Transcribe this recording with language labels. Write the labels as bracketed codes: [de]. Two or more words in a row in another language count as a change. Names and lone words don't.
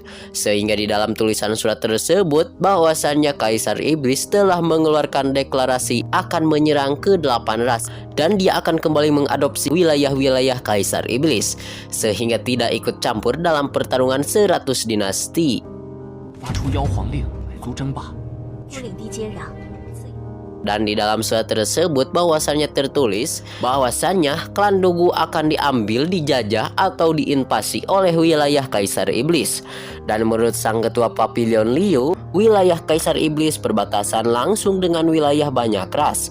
[id] Sehingga di dalam tulisan surat tersebut bahwasannya Kaisar Iblis telah mengeluarkan deklarasi akan menyerang ke 8 ras. Dan dia akan kembali mengadopsi wilayah-wilayah Kaisar Iblis. Sehingga tidak ikut campur dalam pertarungan 100 dinasti. [zh] 发出妖皇令，来族争霸。领地接壤。 [id] Dan di dalam surat tersebut bahwasannya tertulis bahwasannya klan Dugu akan diambil, dijajah atau diinvasi oleh wilayah Kaisar Iblis. Dan menurut sang ketua Pavilion Liu, wilayah Kaisar Iblis berbatasan langsung dengan wilayah banyak ras.